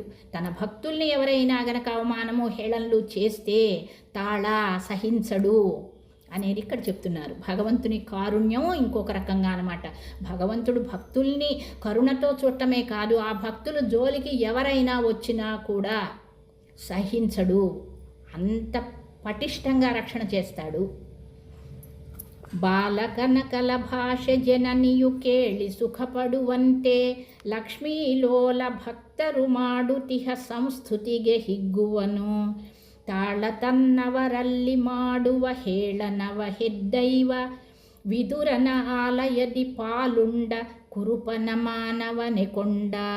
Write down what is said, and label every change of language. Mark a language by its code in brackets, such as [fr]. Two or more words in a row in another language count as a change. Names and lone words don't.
[te] తన భక్తుల్ని ఎవరైనా గనక అవమానము హేళనలు చేస్తే తాళ సహించడు అనేది ఇక్కడ చెప్తున్నారు. భగవంతుని కారుణ్యం ఇంకొక రకంగా అనమాట. భగవంతుడు భక్తుల్ని కరుణతో చూడటమే కాదు, ఆ భక్తులు జోలికి ఎవరైనా వచ్చినా కూడా సహించడు, అంత పటిష్టంగా రక్షణ చేస్తాడు. [kn] ಬಾಲಕನಕಲ ಭಾಷೆ ಜನನಿಯು ಕೇಳಿ ಸುಖಪಡುವಂತೆ ಲಕ್ಷ್ಮೀಲೋಲ ಭಕ್ತರು ಮಾಡುತಿಹ ಸಂಸ್ತುತಿಗೆ ಹಿಗ್ಗುವನು. ತಾಳ ತನ್ನವರಲ್ಲಿ ಮಾಡುವ ಹೇಳನವ ಹೆದ್ದೈವ ವಿದುರನ ಆಲಯದಿ ಪಾಲುಂಡ ಕುರುಪನ ಮಾನವನೆ ಕೊಂಡ.